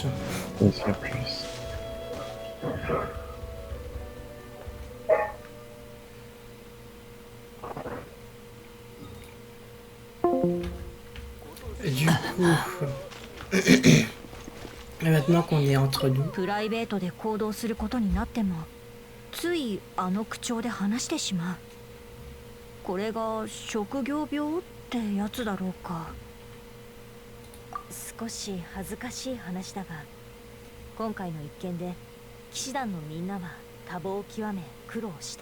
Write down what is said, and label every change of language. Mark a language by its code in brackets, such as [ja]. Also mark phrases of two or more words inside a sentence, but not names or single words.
[fr] Vas-y, à plus. Et du coup, maintenant qu'on est entre nous, [ja] プライベートで行動することになってもついあの口調で話してしまう。これが職業病ってやつだろうか。少し恥ずかしい話だが、今回の一件で騎士団のみんなは多忙を極め苦労した。